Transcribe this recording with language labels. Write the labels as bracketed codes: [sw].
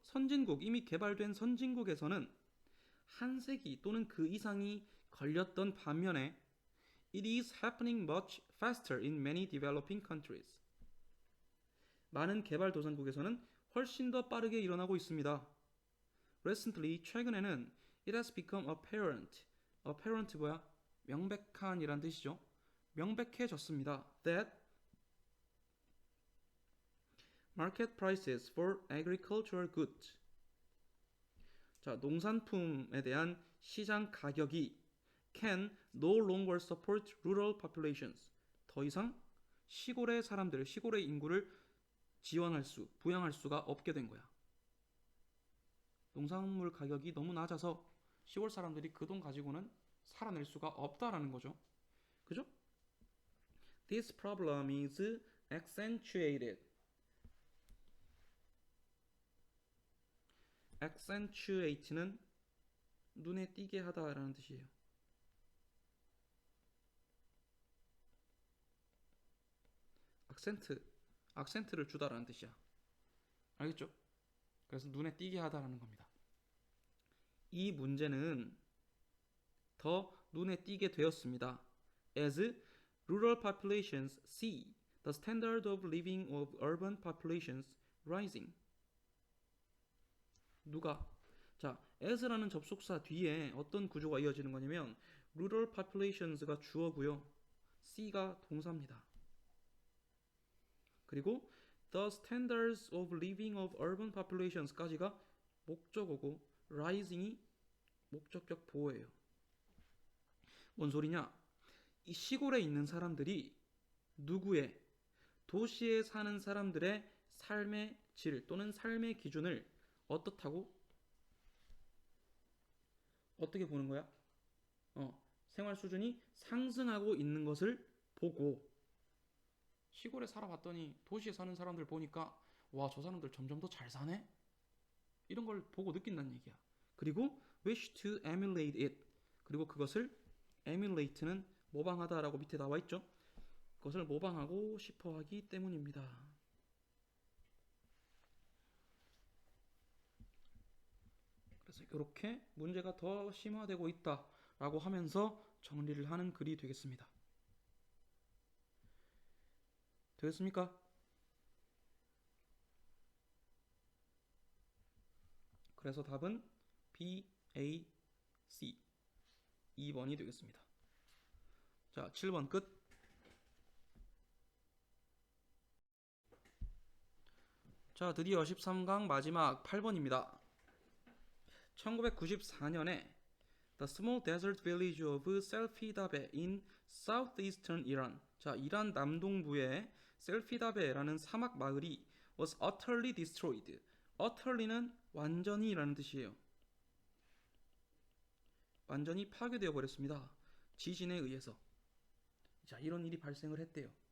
[ko] 선진국, 이미 개발된 선진국에서는 한 세기 또는 그 이상이 걸렸던 반면에 [en] it is happening much faster in many developing countries. [ko] 많은 개발도상국에서는 훨씬 더 빠르게 일어나고 있습니다. [en] Recently, 최근에는 it has become apparent. [ko] apparent 뭐야? 명백한이란 뜻이죠. 명백해졌습니다. [en] That market prices for agricultural goods. 자, [ko] 농산품에 대한 시장 가격이 [en] can no longer support rural populations. [ko] 더 이상 시골의 사람들, 시골의 인구를 부양할 수가 없게 된 거야. 농산물 가격이 너무 낮아서 시골 사람들이 그 돈 가지고는 살아낼 수가 없다라는 거죠. 그죠? [en] This problem is accentuated. [ko] accentuate는 눈에 띄게 하다라는 뜻이에요. 악센트를 주다라는 뜻이야. 알겠죠? 그래서 눈에 띄게 하다라는 겁니다. 이 문제는 더 눈에 띄게 되었습니다. [en] As rural populations see the standard of living of urban populations rising. [ko] 누가? 자, as라는 접속사 뒤에 어떤 구조가 이어지는 거냐면 [en] rural populations [ko] 가 주어고요. see가 동사입니다. 그리고 [en] the standards of living of urban populations [ko] 까지가 목적어고 rising이 목적격 보호예요. 뭔 소리냐? 이 시골에 있는 사람들이 누구의 도시에 사는 사람들의 삶의 질 또는 삶의 기준을 어떻다고? 어떻게 보는 거야? 생활 수준이 상승하고 있는 것을 보고 시골에 살아봤더니 도시에 사는 사람들 보니까 와, 저 사람들 점점 더 잘 사네? 이런 걸 보고 느낀다는 얘기야. [en] 그리고 wish to emulate it. [ko] 그리고 그것을 emulate는 모방하다라고 밑에 나와 있죠. 그것을 모방하고 싶어 하기 때문입니다. 그래서 이렇게 문제가 더 심화되고 있다라고 하면서 정리를 하는 글이 되겠습니다. 되겠습니까? 그래서 답은 B, A, C 2번이 되겠습니다. 자, 7번 끝. 자, 드디어 13강 마지막 8번입니다. [en] 1994년에 The small desert village of Selfidabe in southeastern Iran. [ko] 자, 이란 남동부의 셀피다베라는 사막 마을이 [en] was utterly destroyed. [ko] utterly는 완전히라는 뜻이에요. 완전히 파괴되어 버렸습니다. 지진에 의해서. 자, 이런 일이 발생을 했대요.